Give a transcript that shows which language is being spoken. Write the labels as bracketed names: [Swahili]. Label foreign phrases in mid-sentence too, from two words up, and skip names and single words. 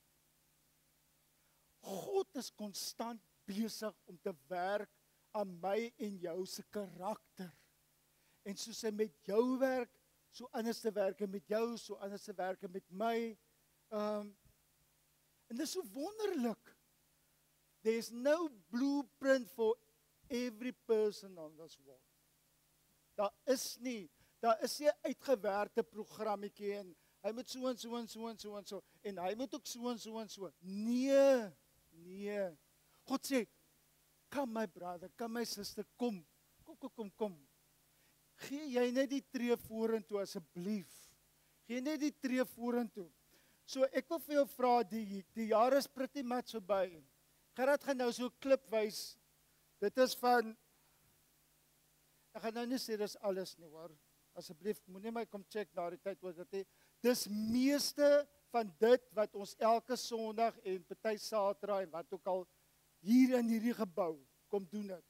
[Afrikaans] God is konstant besig om te werk aan my en jou se karakter. En soos hy met jou werk, so anders te werk met jou, so anders te werk met my. En dit is so wonderlik. [English] There is no blueprint for every person on this world. [Afrikaans] Daar is nie 'n uitgewerkte programmetjie en hy moet so en so en so en so en so en hy moet ook so en so en so. Nee. God sê, [English] come my brother, come my sister, [Afrikaans] kom. Gee jy net die tree vorentoe asseblief. Gee net die tree vorentoe. So ek wil vir jou vra, die jaar is [English] pretty much [Afrikaans] verby. Gerard gaan nou so 'n klip wys. Dit is van, ek gaan nou nie sê dis alles nie, hoor. Asseblief, moenie my kom check na die tyd oor dit nie. Dis meeste van dit wat ons elke Sondag en party Saterdag en wat ook al hier in hierdie gebou kom doen dit.